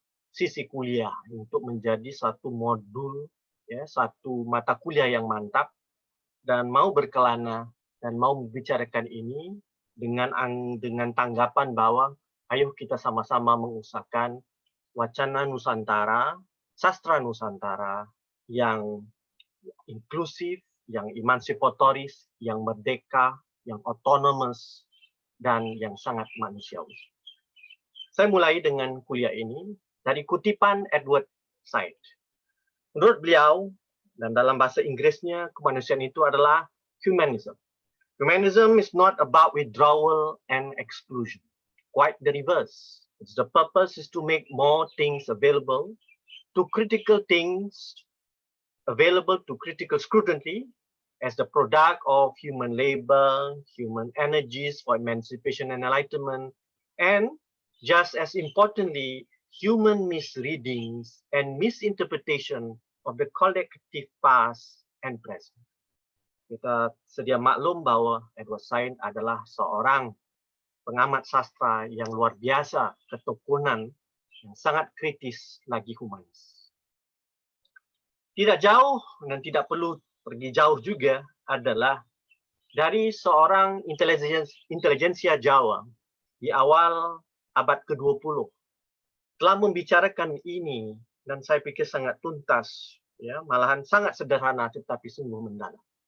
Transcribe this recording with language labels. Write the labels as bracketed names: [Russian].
[Indonesian] sisi kuliah untuk menjadi satu modul, ya, satu mata kuliah yang mantap, dan mau berkelana dan mau membicarakan ini dengan tanggapan bahwa ayo kita sama-sama mengusahakan wacana Nusantara, sastra Nusantara yang inklusif, yang emansipatoris, yang merdeka, yang autonomous, dan yang sangat manusiawi. Saya mulai dengan kuliah ini dari kutipan Edward Said. Menurut beliau, dan dalam bahasa Inggrisnya, kemanusiaan itu adalah humanism. [English] Humanism is not about withdrawal and exclusion. Quite the reverse. The purpose is to make more things available to critical things, available to critical scrutiny as the product of human labor, human energies for emancipation and enlightenment, and just as importantly, human misreadings and misinterpretation of the collective past and present. [Indonesian] Kita sedia maklum bahwa Edward Said adalah seorang pengamat sastra yang luar biasa, ketekunan, yang sangat kritis lagi humanis. Tidak jauh dan tidak perlu pergi jauh juga adalah dari seorang intelijensia Jawa di awal abad ke-20 telah membicarakan ini dan saya pikir sangat tuntas, ya, malahan sangat sederhana tetapi sungguh mendalam.